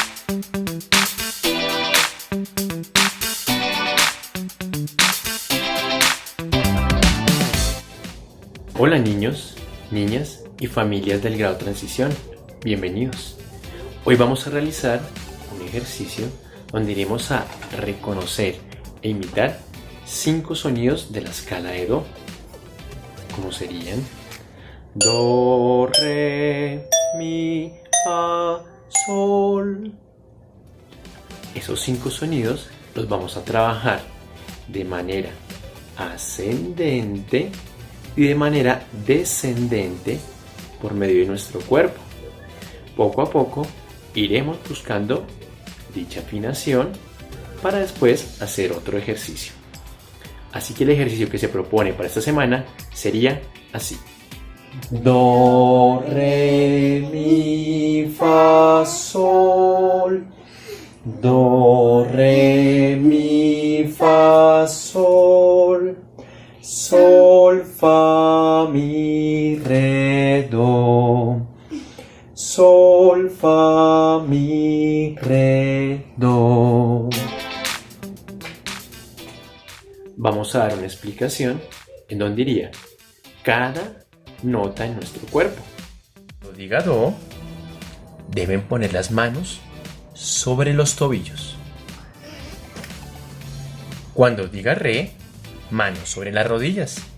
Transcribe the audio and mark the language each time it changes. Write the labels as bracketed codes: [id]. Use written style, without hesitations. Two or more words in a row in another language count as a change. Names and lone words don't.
[es] Hola niños, niñas y familias del grado Transición, bienvenidos. Hoy vamos a realizar un ejercicio donde iremos a reconocer e imitar 5 sonidos de la escala de Do. ¿Cómo serían? Do, re, mi, fa, sol. Esos 5 sonidos los vamos a trabajar de manera ascendente y de manera descendente por medio de nuestro cuerpo. Poco a poco iremos buscando dicha afinación para después hacer otro ejercicio. Así que el ejercicio que se propone para esta semana sería así: do, re, mi, fa, sol. Do, re, mi, fa, sol. Sol, fa, mi, re, do. Sol, fa, mi, re, do. Vamos a dar una explicación en donde iría cada nota en nuestro cuerpo. Cuando diga do, deben poner las manos sobre los tobillos. Cuando diga re, manos sobre las rodillas.